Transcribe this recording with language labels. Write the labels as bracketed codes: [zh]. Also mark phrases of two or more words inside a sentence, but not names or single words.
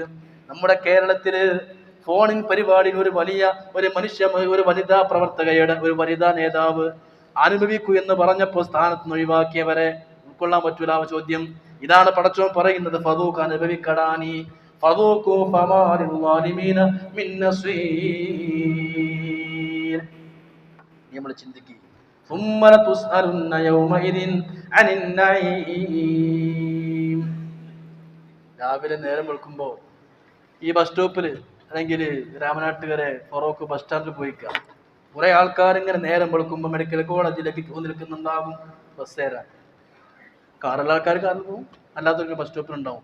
[ml] നമ്മുടെ കേരളത്തില് ഫോണിൻ പരിപാടിയിൽ ഒരു വനിതാ പ്രവർത്തകയുടെ ഒരു വനിതാ നേതാവ് അനുഭവിക്കൂ എന്ന് പറഞ്ഞപ്പോൾ സ്ഥാനത്ത് നിന്ന് ഒഴിവാക്കിയവരെ ഉൾക്കൊള്ളാൻ പറ്റൂല. ചോദ്യം ഇതാണ് പടച്ചോൻ പറയുന്നത്, ഫദൂഖ്, അനുഭവിക്കടാ നീ. [ar] فذوقوا فما للظالمين من نصير. [ml] നമ്മൾ ചിന്തിക്കുക, [ar] ثم لتسألن يومئذ عن النعيم. [ml] രാവിലെ നേരം വെളുക്കുമ്പോൾ ഈ ബസ് സ്റ്റോപ്പിൽ അല്ലെങ്കിൽ രാമനാട്ടുകരെ ഫറോക്ക് ബസ് സ്റ്റാൻഡിൽ പോയിക്കാം. കുറെ ആൾക്കാരിങ്ങനെ നേരം വെളുക്കുമ്പോൾ മെഡിക്കൽ കോളേജിലേക്ക് ക്യൂ നിൽക്കുന്നുണ്ടാകും ബസ് കയറാൻ. കാറുള്ള ആൾക്കാർ കാറിൽ പോകും, അല്ലാത്തവർക്ക് ബസ് സ്റ്റോപ്പിലുണ്ടാവും.